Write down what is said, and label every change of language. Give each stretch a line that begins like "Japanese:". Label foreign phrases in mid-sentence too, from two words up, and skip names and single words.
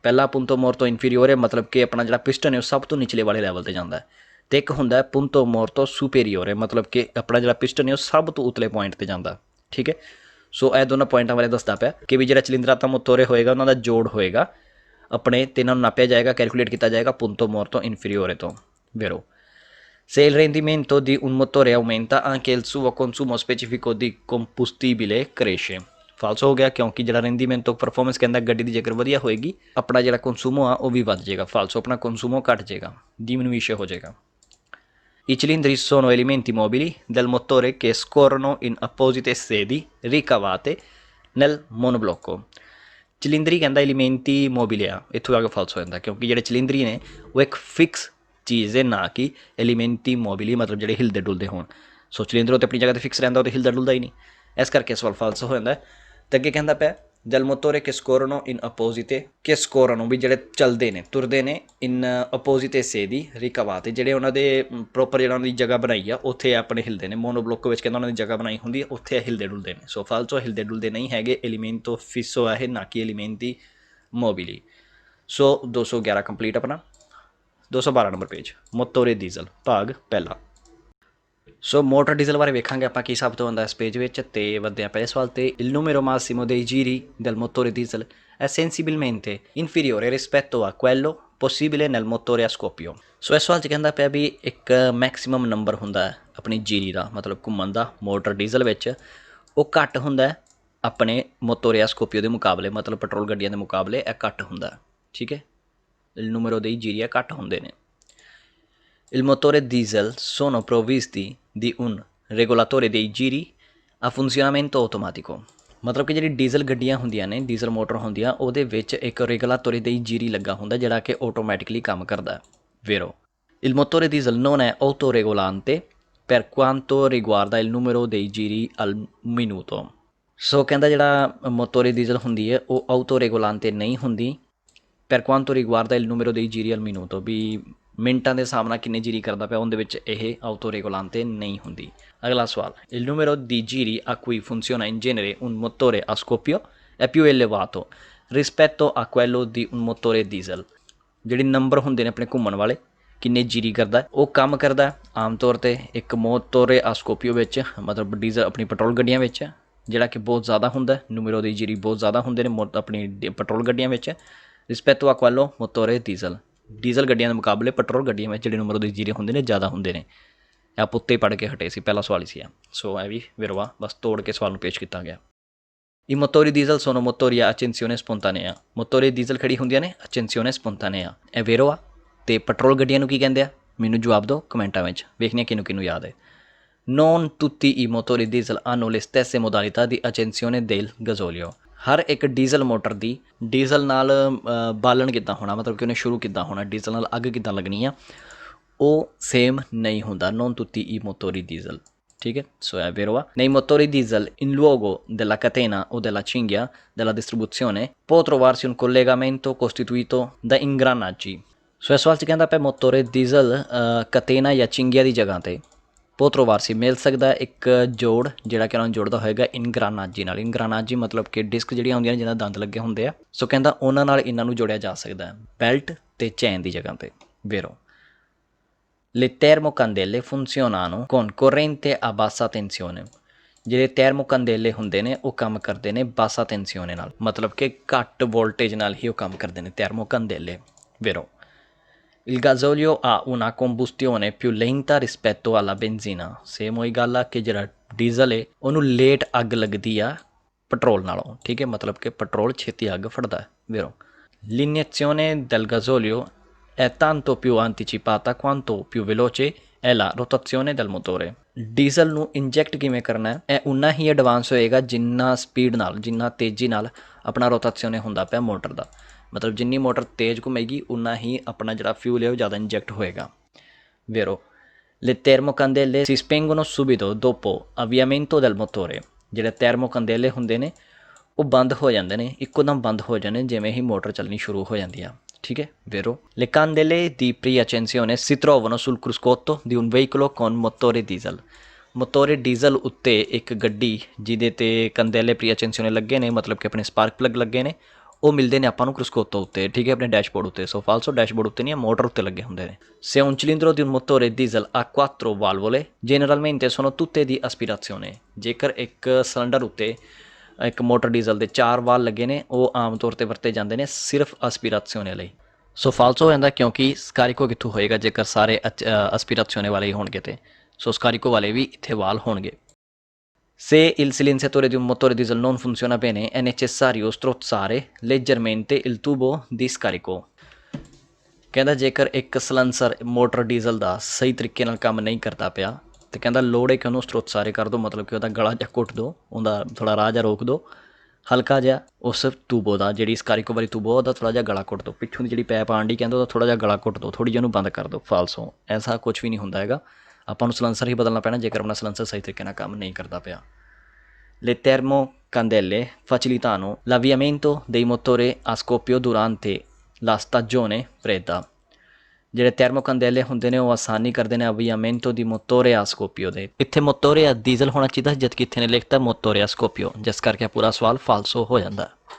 Punjabi: ਪਹਿਲਾ
Italian: punto morto inferiore
Punjabi: ਮਤਲਬ ਕਿ ਆਪਣਾ ਜਿਹੜਾ ਪਿਸਟਨ ਹੈ ਉਹ ਸਭ ਤੋਂ ਨਿਚਲੇ ਵਾਲੇ ਲੈਵਲ 'ਤੇ ਜਾਂਦਾ ਹੈ, ਅਤੇ ਇੱਕ ਹੁੰਦਾ
Italian: punto morto superiore
Punjabi: ਮਤਲਬ ਕਿ ਆਪਣਾ ਜਿਹੜਾ ਪਿਸਟਨ ਹੈ ਉਹ ਸਭ ਤੋਂ ਉਤਲੇ ਪੁਆਇੰਟ 'ਤੇ ਜਾਂਦਾ, ਠੀਕ ਹੈ। ਸੋ ਇਹ ਦੋਨਾਂ ਪੁਆਇੰਟਾਂ ਬਾਰੇ ਦੱਸਦਾ ਪਿਆ ਕਿ ਵੀ ਜਿਹੜਾ
Italian: cilindrata motore
Punjabi: ਹੋਏਗਾ ਉਹਨਾਂ ਦਾ ਜੋੜ ਹੋਏਗਾ ਆਪਣੇ, ਤੇ ਇਹਨਾਂ ਨੂੰ ਨਾਪਿਆ ਜਾਏਗਾ, ਕੈਲਕੂਲੇਟ ਕੀਤਾ ਜਾਏਗਾ
Italian: punto morto inferiore
Punjabi: ਤੋਂ।
Italian: Vero. Se il rendimento di un motore aumenta, anche il suo consumo specifico di combustibile cresce।
Punjabi: ਫਾਲਸ ਹੋ ਗਿਆ ਕਿਉਂਕਿ ਜਿਹੜਾ ਰੈਂਡੀਮੈਂਟ ਪਰਫਾਰਮੈਂਸ ਕਹਿੰਦਾ ਗੱਡੀ ਦੀ ਜੇਕਰ ਵਧੀਆ ਹੋਏਗੀ ਆਪਣਾ ਜਿਹੜਾ ਕੰਸੂਮੋ ਆ ਉਹ ਵੀ ਵੱਧ ਜਾਏਗਾ। ਫਾਲਸੋ ਆਪਣਾ ਕੰਸੂਮੋ ਘਟ ਜਾਏਗਾ, ਡਿਮਿਨਿਊਸ਼ਨ ਹੋ ਜਾਏਗਾ।
Italian: I cilindri sono elementi mobili del motore che scorrono in apposite sedi ricavate nel monoblocco।
Punjabi: ਚਿਲਿੰਦਰੀ ਕਹਿੰਦਾ
Italian: elementi mobili
Punjabi: ਆ, ਇੱਥੋਂ ਆ ਕੇ ਫਾਲਸ ਹੋ ਜਾਂਦਾ ਕਿਉਂਕਿ ਜਿਹੜੇ ਚਿਲਿੰਦਰੀ ਨੇ ਉਹ ਇੱਕ ਫਿਕਸ ਚੀਜ਼ ਹੈ, ਨਾ ਕਿ
Italian: elementi mobili
Punjabi: ਮਤਲਬ ਜਿਹੜੇ ਹਿਲਦੇ ਡੁਲਦੇ ਹੋਣ। ਸੋ ਚਿਲਿੰਦਰ ਤਾਂ ਆਪਣੀ ਜਗ੍ਹਾ 'ਤੇ ਫਿਕਸ ਰਹਿੰਦਾ, ਉਹ ਤਾਂ ਹਿਲਦਾ ਡੁਲਦਾ ਹੀ ਨਹੀਂ, ਇਸ ਕਰਕੇ ਸਵਾਲ ਫਾਲਸ ਹੋ ਜਾਂਦਾ। ਅਤੇ ਅੱਗੇ ਕਹਿੰਦਾ ਪਿਆ
Italian: del motore che scorrono in opposite, che scorrono
Punjabi: ਵੀ ਜਿਹੜੇ ਚੱਲਦੇ ਨੇ ਤੁਰਦੇ ਨੇ
Italian: in opposite sedi ricavate,
Punjabi: ਜਿਹੜੇ ਉਹਨਾਂ ਦੇ ਪ੍ਰੋਪਰ ਜਿਹੜਾ ਉਹਨਾਂ ਦੀ ਜਗ੍ਹਾ ਬਣਾਈ ਆ ਉੱਥੇ ਆਪਣੇ ਹਿਲਦੇ ਨੇ। ਮੋਨੋਬਲੋਕ ਵਿੱਚ ਕਹਿੰਦਾ ਉਹਨਾਂ ਦੀ ਜਗ੍ਹਾ ਬਣਾਈ ਹੁੰਦੀ ਹੈ ਉੱਥੇ ਹਿਲਦੇ ਡੁਲਦੇ ਨੇ। ਸੋ ਫਾਲਸੋ ਹਿਲਦੇ ਡੁਲਦੇ ਨਹੀਂ ਹੈਗੇ,
Italian: elemento fisso
Punjabi: ਹੈ ਨਾ ਕਿ
Italian: elementi mobili.
Punjabi: ਸੋ 211 ਕੰਪਲੀਟ ਆਪਣਾ। 212 ਨੰਬਰ ਪੇਜ
Italian: motore diesel
Punjabi: ਭਾਗ ਪਹਿਲਾ। ਸੋ ਮੋਟਰ ਡੀਜ਼ਲ ਬਾਰੇ ਵੇਖਾਂਗੇ ਆਪਾਂ ਕੀ ਸਭ ਤੋਂ ਹੁੰਦਾ ਇਸ ਪੇਜ ਵਿੱਚ, ਅਤੇ ਵਧਦੇ ਹਾਂ ਪਹਿਲੇ ਸਵਾਲ 'ਤੇ।
Italian: il numero massimo dei giri del motore diesel è sensibilmente inferiore rispetto a quello possibile nel motore a scoppio।
Punjabi: ਸੋ ਇਸ ਸਵਾਲ 'ਚ ਕਹਿੰਦਾ ਪਿਆ ਵੀ ਇੱਕ ਮੈਕਸੀਮਮ ਨੰਬਰ ਹੁੰਦਾ ਹੈ ਆਪਣੀ ਜੀਰੀ ਦਾ ਮਤਲਬ ਘੁੰਮਣ ਦਾ ਮੋਟਰ ਡੀਜ਼ਲ ਵਿੱਚ, ਉਹ ਘੱਟ ਹੁੰਦਾ ਆਪਣੇ
Italian: motore a scoppio
Punjabi: ਦੇ ਮੁਕਾਬਲੇ, ਮਤਲਬ ਪੈਟਰੋਲ ਗੱਡੀਆਂ ਦੇ ਮੁਕਾਬਲੇ ਇਹ ਘੱਟ ਹੁੰਦਾ, ਠੀਕ ਹੈ।
Italian: il numero dei giri
Punjabi: ਘੱਟ ਹੁੰਦੇ ਨੇ।
Italian: Il motore diesel sono provvisti di un regolatore dei giri a funzionamento automatico।
Punjabi: ਮਤਲਬ ਕਿ ਜਿਹੜੀ ਡੀਜ਼ਲ ਗੱਡੀਆਂ ਹੁੰਦੀਆਂ ਨੇ, ਡੀਜ਼ਲ ਮੋਟਰ ਹੁੰਦੀਆਂ, ਉਹਦੇ ਵਿੱਚ ਇੱਕ ਰੈਗੂਲਾਟੋਰੀ dei giri ਲੱਗਾ ਹੁੰਦਾ ਜਿਹੜਾ ਕਿ ਆਟੋਮੈਟਿਕਲੀ ਕੰਮ ਕਰਦਾ। Vero.
Italian: Il motore diesel non è autoregolante per quanto riguarda il numero dei giri al minuto।
Punjabi: ਸੋ ਕਹਿੰਦਾ ਜਿਹੜਾ
Italian: motore diesel
Punjabi: ਹੁੰਦੀ ਹੈ ਉਹ ਆਟੋਰੈਗੂਲਾਂਤੇ ਨਹੀਂ ਹੁੰਦੀ
Italian: per quanto riguarda il numero dei giri al minuto,
Punjabi: ਵੀ ਮਿੰਟਾਂ ਦੇ ਹਿਸਾਬ ਨਾਲ ਕਿੰਨੇ ਜੀਰੀ ਕਰਦਾ ਪਿਆ ਉਹਦੇ ਵਿੱਚ ਇਹ ਆਟੋਰੈਗੂਲਾਂਤੇ ਨਹੀਂ ਹੁੰਦੀ। ਅਗਲਾ ਸਵਾਲ
Italian: il numero di giri a cui funziona in genere un motore a scoppio è più elevato rispetto a quello di un motore diesel।
Punjabi: ਜਿਹੜੇ ਨੰਬਰ ਹੁੰਦੇ ਨੇ ਆਪਣੇ ਘੁੰਮਣ ਵਾਲੇ ਕਿੰਨੇ ਜੀਰੀ ਕਰਦਾ ਉਹ ਕੰਮ ਕਰਦਾ ਆਮ ਤੌਰ 'ਤੇ ਇੱਕ
Italian: motore a scoppio
Punjabi: ਵਿੱਚ ਮਤਲਬ ਡੀਜ਼ਲ ਆਪਣੀ ਪੈਟਰੋਲ ਗੱਡੀਆਂ ਵਿੱਚ, ਜਿਹੜਾ ਕਿ ਬਹੁਤ ਜ਼ਿਆਦਾ ਹੁੰਦਾ
Italian: numero dei giri
Punjabi: ਬਹੁਤ ਜ਼ਿਆਦਾ ਹੁੰਦੇ ਨੇ ਆਪਣੀ ਪੈਟਰੋਲ ਗੱਡੀਆਂ ਵਿੱਚ
Italian: rispetto a quello motore diesel.
Punjabi: ਡੀਜ਼ਲ ਗੱਡੀਆਂ ਦੇ ਮੁਕਾਬਲੇ ਪੈਟਰੋਲ ਗੱਡੀਆਂ ਵਿੱਚ ਜਿਹੜੇ
Italian: numero dei giri
Punjabi: ਹੁੰਦੇ ਨੇ ਜ਼ਿਆਦਾ ਹੁੰਦੇ ਨੇ। ਆਪ ਉੱਤੇ ਪੜ੍ਹ ਕੇ ਹਟੇ ਸੀ, ਪਹਿਲਾ ਸਵਾਲ ਹੀ ਸੀ ਆ। ਸੋ ਇਹ ਵੀ ਵੇਰਵਾ ਬਸ ਤੋੜ ਕੇ ਸਵਾਲ ਨੂੰ ਪੇਸ਼ ਕੀਤਾ ਗਿਆ।
Italian: I motori diesel sono motori a accensione spontanea। motore diesel
Punjabi: ਖੜੀ ਹੁੰਦੀਆਂ ਨੇ
Italian: accensione spontanea,
Punjabi: ਇਹ ਵੇਰੋ ਆ। ਅਤੇ ਪੈਟਰੋਲ ਗੱਡੀਆਂ ਨੂੰ ਕੀ ਕਹਿੰਦੇ ਆ ਮੈਨੂੰ ਜਵਾਬ ਦਿਓ ਕਮੈਂਟਾਂ ਵਿੱਚ, ਵੇਖਦੇ ਕਿਹਨੂੰ ਕਿਹਨੂੰ ਯਾਦ ਹੈ।
Italian: Non tutti i motori diesel hanno le stesse modalità di accensione del gasolio।
Punjabi: ਹਰ ਇੱਕ ਡੀਜ਼ਲ ਮੋਟਰ ਦੀ ਡੀਜ਼ਲ ਨਾਲ ਬਾਲਣ ਕਿੱਦਾਂ ਹੋਣਾ ਮਤਲਬ ਕਿ ਉਹਨੇ ਸ਼ੁਰੂ ਕਿੱਦਾਂ ਹੋਣਾ, ਡੀਜ਼ਲ ਨਾਲ ਅੱਗ ਕਿੱਦਾਂ ਲੱਗਣੀ ਆ, ਉਹ ਸੇਮ ਨਹੀਂ ਹੁੰਦਾ।
Italian: non tutti i motori diesel,
Punjabi: ਠੀਕ ਹੈ। ਸੋ
Italian: è vero va. Nei motori diesel in luogo della catena o della cinghia della distribuzione può trovarsi un collegamento costituito da ingranaggi।
Punjabi: ਸੋ ਇਸ ਸਵਾਲ 'ਚ ਕਹਿੰਦਾ ਪਿਆ
Italian: motore diesel catena
Punjabi: ਜਾਂ ਚਿੰਗੀਆ ਦੀ ਜਗ੍ਹਾ 'ਤੇ
Italian: può trovarsi
Punjabi: ਮਿਲ ਸਕਦਾ ਇੱਕ ਜੋੜ ਜਿਹੜਾ ਕਿ ਉਹਨਾਂ ਨੂੰ ਜੋੜਦਾ ਹੋਏਗਾ ਇਨਗਰਾਨਾਜੀ ਨਾਲ। ਇਨਗਰਾਨਾਜੀ ਮਤਲਬ ਕਿ ਡਿਸਕ ਜਿਹੜੀਆਂ ਹੁੰਦੀਆਂ ਨੇ ਜਿਹਨਾਂ ਦੰਦ ਲੱਗੇ ਹੁੰਦੇ ਆ। ਸੋ ਕਹਿੰਦਾ ਉਹਨਾਂ ਨਾਲ ਇਹਨਾਂ ਨੂੰ ਜੋੜਿਆ ਜਾ ਸਕਦਾ ਬੈਲਟ ਅਤੇ ਚੈਨ ਦੀ ਜਗ੍ਹਾ 'ਤੇ।
Italian: ਵੇਰੋ le termocandele funzionano con corrente a bassa tensione।
Punjabi: ਜਿਹੜੇ termocandele ਹੁੰਦੇ ਨੇ ਉਹ ਕੰਮ ਕਰਦੇ ਨੇ
Italian: bassa tensione
Punjabi: ਨਾਲ, ਮਤਲਬ ਕਿ ਘੱਟ ਵੋਲਟੇਜ ਨਾਲ ਹੀ ਉਹ ਕੰਮ ਕਰਦੇ ਨੇ termocandele।
Italian: ਵੇਰੋ il gasolio ha una combustione più lenta rispetto alla benzina।
Punjabi: ਸੇਮ ਉਹੀ ਗੱਲ ਆ ਕਿ ਜਿਹੜਾ ਡੀਜ਼ਲ ਹੈ ਉਹਨੂੰ ਲੇਟ ਅੱਗ ਲੱਗਦੀ ਆ ਪੈਟਰੋਲ ਨਾਲੋਂ, ਠੀਕ ਹੈ, ਮਤਲਬ ਕਿ ਪੈਟਰੋਲ ਛੇਤੀ ਅੱਗ ਫੜਦਾ ਹੈ।
Italian: ਵੇਰੋ l'iniezione del gasolio è tanto più anticipata quanto più veloce è la rotazione del motore।
Punjabi: ਡੀਜ਼ਲ ਨੂੰ ਇੰਜੈਕਟ ਕਿਵੇਂ ਕਰਨਾ ਹੈ, ਇਹ ਉਨਾ ਹੀ ਐਡਵਾਂਸ ਹੋਏਗਾ ਜਿੰਨਾ ਸਪੀਡ ਨਾਲ, ਜਿੰਨਾ ਤੇਜ਼ੀ ਨਾਲ ਆਪਣਾ ਰੋਟਾਸੀਓਨੇ ਹੁੰਦਾ ਪਿਆ ਮੋਟਰ ਦਾ। ਮਤਲਬ ਜਿੰਨੀ ਮੋਟਰ ਤੇਜ਼ ਘੁੰਮੇਗੀ ਉਨਾ ਹੀ ਆਪਣਾ ਜਿਹੜਾ ਫਿਊਲ ਹੈ ਉਹ ਜ਼ਿਆਦਾ ਇੰਜੈਕਟ ਹੋਏਗਾ।
Italian: Vero, le termocandele si spengono subito dopo avviamento del motore।
Punjabi: ਜਿਹੜੇ ਥਰਮੋਕੰਡੇਲੇ ਹੁੰਦੇ ਨੇ ਉਹ ਬੰਦ ਹੋ ਜਾਂਦੇ ਨੇ, ਇੱਕੋ ਦਮ ਬੰਦ ਹੋ ਜਾਂਦੇ ਜਿਵੇਂ ਹੀ ਮੋਟਰ ਚੱਲਣੀ ਸ਼ੁਰੂ ਹੋ ਜਾਂਦੀ ਆ। ਠੀਕ ਹੈ,
Italian: vero? Le candele di preaccensione si trovano sul cruscotto di un veicolo con motore diesel। motore diesel
Punjabi: ਉੱਤੇ ਇੱਕ ਗੱਡੀ ਜਿਹਦੇ ਤੇ
Italian: candele preaccensione
Punjabi: ਲੱਗੇ ਨੇ, ਮਤਲਬ ਕਿ ਆਪਣੇ
English: spark plug
Punjabi: ਲੱਗੇ ਨੇ, ਉਹ ਮਿਲਦੇ ਨੇ ਆਪਾਂ ਨੂੰ ਕਰੂਸਕੋਤੋ ਉੱਤੇ। ਠੀਕ ਹੈ, ਆਪਣੇ ਡੈਸ਼ਬੋਰਡ ਉੱਤੇ। ਸੋ ਫਾਲਸੋ ਡੈਸ਼ਬੋਰਡ ਉੱਤੇ ਨਹੀਂ, ਮੋਟਰ ਉੱਤੇ ਲੱਗੇ ਹੁੰਦੇ ਨੇ।
Italian: Se un cilindro di un motore diesel ha 4 valvole generalmente sono tutte di aspirazione।
Punjabi: ਜੇਕਰ ਇੱਕ ਸਿਲੰਡਰ ਉੱਤੇ ਇੱਕ ਮੋਟਰ ਡੀਜ਼ਲ ਦੇ 4 ਵਾਲ ਲੱਗੇ ਨੇ, ਉਹ ਆਮ ਤੌਰ 'ਤੇ ਵਰਤੇ ਜਾਂਦੇ ਨੇ ਸਿਰਫ ਅਸਪੀਰਾਸੀਓਨੇ ਲਈ। ਸੋ ਫਾਲਸੋ ਹੋ ਜਾਂਦਾ ਕਿਉਂਕਿ ਸਕਾਰੀਕੋ ਕਿੱਥੋਂ ਹੋਏਗਾ ਜੇਕਰ ਸਾਰੇ ਅਸਪੀਰਾਸੀਓਨੇ ਵਾਲੇ ਹੀ ਹੋਣਗੇ ਤੇ। ਸੋ ਸਕਾਰੀਕੋ ਵਾਲੇ ਵੀ ਇੱਥੇ ਵਾਲ ਹੋਣਗੇ।
Italian: Se il silenziatore di un motore diesel non funziona bene è necessario strozzare leggermente il tubo di scarico।
Punjabi: ਕਹਿੰਦਾ ਜੇਕਰ ਇੱਕ ਸਲੈਂਸਰ ਮੋਟਰ ਡੀਜ਼ਲ ਦਾ ਸਹੀ ਤਰੀਕੇ ਨਾਲ ਕੰਮ ਨਹੀਂ ਕਰਦਾ ਪਿਆ ਤੇ ਕਹਿੰਦਾ ਲੋੜ ਹੈ ਕਿ ਉਹਨੂੰ ਸਟਰੋਤਸਾਰੇ ਕਰ ਦਿਓ, ਮਤਲਬ ਕਿ ਉਹਦਾ ਗਲਾ ਜਿਹਾ ਘੁੱਟ ਦਿਓ, ਉਹਦਾ ਥੋੜ੍ਹਾ ਰਾਹ ਜਿਹਾ ਰੋਕ ਦਿਓ ਹਲਕਾ ਜਿਹਾ, ਉਸ ਟੂਬੋ ਦਾ, ਜਿਹੜੀ ਸਕਾਰੀਕੋ ਵਾਲੀ ਟੂਬੋ ਉਹਦਾ ਥੋੜ੍ਹਾ ਜਿਹਾ ਗਲਾ ਘੁੱਟ ਦਿਓ, ਪਿੱਛੋਂ ਦੀ ਜਿਹੜੀ ਪੈਪ ਆਉਣ ਦੀ ਕਹਿੰਦਾ ਉਹਦਾ ਥੋੜ੍ਹਾ ਜਿਹਾ ਗਲਾ ਘੁੱਟ ਦਿਓ, ਥੋੜ੍ਹੀ ਜਿਹੀ ਉਹਨੂੰ ਬੰਦ ਕਰ ਦਿਓ। ਫਾਲਸੋ, ਐਸਾ ਕੁਛ ਵੀ ਨਹੀਂ ਹੁੰਦਾ ਹੈਗਾ, ਆਪਾਂ ਨੂੰ ਸਲੈਂਸਰ ਹੀ ਬਦਲਣਾ ਪੈਣਾ ਜੇਕਰ ਆਪਣਾ ਸਲੈਂਸਰ ਸਹੀ ਤਰੀਕੇ ਨਾਲ ਕੰਮ ਨਹੀਂ ਕਰਦਾ ਪਿਆ।
Italian: Le termocandele facilitano l'avviamento dei motori a scoppio durante la stagione fredda।
Punjabi: ਜਿਹੜੇ ਥਰਮੋਕੰਡੇਲੇ ਹੁੰਦੇ ਨੇ ਉਹ ਆਸਾਨੀ ਕਰਦੇ ਨੇ ਅਵੀਆਮੈਂਟੋ ਦੀ
Italian: motore a scoppio
Punjabi: ਦੇ। ਇੱਥੇ
Italian: motore a diesel
Punjabi: ਹੋਣਾ ਚਾਹੀਦਾ ਜਦਕਿ ਇੱਥੇ ਨੇ ਲਿਖਤਾ
Italian: motore a scoppio,
Punjabi: ਜਿਸ ਕਰਕੇ ਪੂਰਾ ਸਵਾਲ ਫਾਲਸੋ ਹੋ ਜਾਂਦਾ।